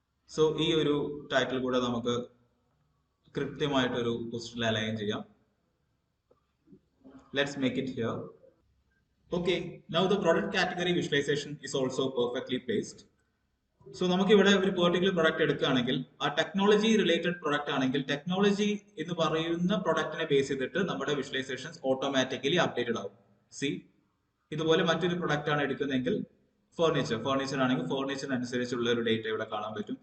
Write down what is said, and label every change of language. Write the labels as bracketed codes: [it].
[ml] So ഈ ഒരു title കൂടെ നമുക്ക് കൃത്യമായിട്ടൊരു പൊസിഷനിൽ അലൈൻ ചെയ്യാം. [en] Let's make it here. Okay, now the product category visualization is also perfectly placed. [ml] So നമുക്ക് ഇവിടെ ഒരു പെർട്ടിക്കുലർ പ്രൊഡക്റ്റ് എടുക്കുകയാണെങ്കിൽ ആ ടെക്നോളജി റിലേറ്റഡ് പ്രൊഡക്റ്റ് ആണെങ്കിൽ ടെക്നോളജി എന്ന് പറയുന്ന പ്രൊഡക്റ്റിനെ ബേസ് ചെയ്തിട്ട് നമ്മുടെ വിഷ്വലൈസേഷൻസ് ഓട്ടോമാറ്റിക്കലി അപ്ഡേറ്റഡ് ആവും. സി ഇതുപോലെ മറ്റൊരു പ്രൊഡക്റ്റ് ആണ് എടുക്കുന്നതെങ്കിൽ ഫർണിച്ചർ ആണെങ്കിൽ ഫർണിച്ചറിനനുസരിച്ചുള്ള ഒരു ഡേറ്റ ഇവിടെ കാണാൻ പറ്റും.